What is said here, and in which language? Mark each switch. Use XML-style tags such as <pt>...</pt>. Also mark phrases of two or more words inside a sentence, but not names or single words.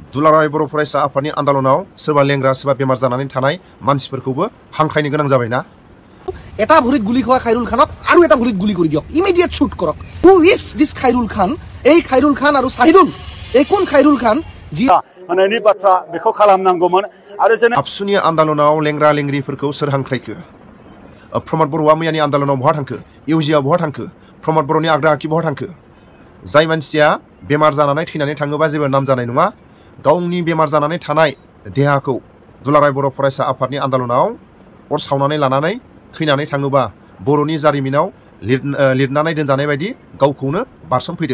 <brx>दुलाराय बर' फरायसा आफादनि आन्दलनाव सोरबा लेंग्रा सोरबा बेमार जानानै थानाय मानसिफोरखौबो हांख्रायनो गोनां जाबायना।</brx> <as>এটা ভৰিত গুলি খোৱা খাইৰুল খানক আৰু এটা ভৰিত গুলি কৰি দিয়ক,</as> <en>immediate shoot</en> <as>কৰক।</as> <en>who is this খাইৰুল খান?</en> <as>এই খাইৰুল খান আৰু সাহিৰুল, এই কোন খাইৰুল খান যি</as> <brx>माने नि बाथ्रा बेखौ खालामनांगौमोन। आरो जों आबसुनि आन्दलनाव लेंग्रा लेंग्रिफोरखौ सोर हांख्रायखो? प्रमद बर'आ मैयानि आन्दलनाव बहा थांखो? इउजिआ बहा थांखो? प्रमद बर'नि आग्रा आखि बहा थांखो? जाय मानसिया बेमार जानानै थैनानै थाङोबा जेबो नाम जानाय नङा, गावनि बेमार जानानै थानाय देहाखौ दुलाराय बर' फरायसा आफादनि आन्दलनाव अर सावनानै लानानै थैनानै थाङोबा बर'नि जारिमिनाव लिरनानै दोनजानाय बायदि गावखौनो बारसोमफैदों।</brx>